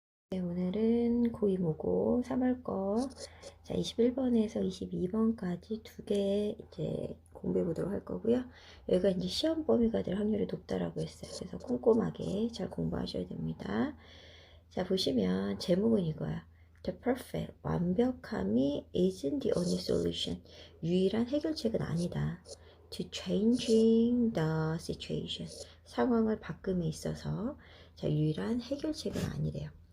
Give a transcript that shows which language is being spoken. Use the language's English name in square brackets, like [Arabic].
[Korean] 네, 오늘은 고2모고 3월 거 자, 21번에서 22번까지 두 개 이제 공부해 보도록 할 거고요. 여기가 이제 시험 범위가 될 확률이 높다라고 했어요. 그래서 꼼꼼하게 잘 공부하셔야 됩니다. 자, 보시면 제목은 이거야. [English] The perfect, [Korean] 완벽함이 [English] isn't the only solution. [Korean] 유일한 해결책은 아니다. [English] To changing the situation. [Korean] 상황을 바꿈에 있어서 자, 유일한 해결책은 아니래요.